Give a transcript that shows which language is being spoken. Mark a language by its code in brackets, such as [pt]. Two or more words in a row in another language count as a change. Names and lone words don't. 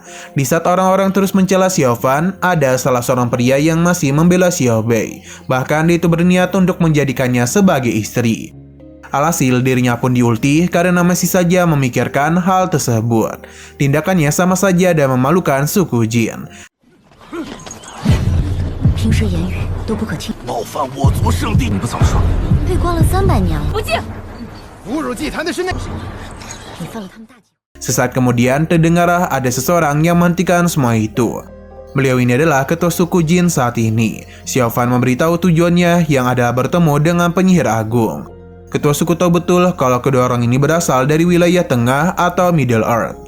[id] Di saat orang-orang terus mencela Xiaofan, ada salah seorang pria yang masih membela Xiaobei. Bahkan dia itu berniat untuk menjadikannya sebagai istri. Alhasil dirinya pun diulti karena masih saja memikirkan hal tersebut. Tindakannya sama saja dan memalukan suku Jin. [zh] 平时言语都不可听，冒犯我族圣地，你不早说！被关了300年了，不敬！侮辱祭坛的是那。你犯了他们大忌。 [id] Sesaat kemudian terdengarlah ada seseorang yang menghentikan semua itu. Beliau ini adalah ketua suku Jin saat ini. Xiaofan memberitahu tujuannya yang adalah bertemu dengan penyihir agung. Ketua suku tahu betul kalau kedua orang ini berasal dari wilayah tengah atau Middle Earth.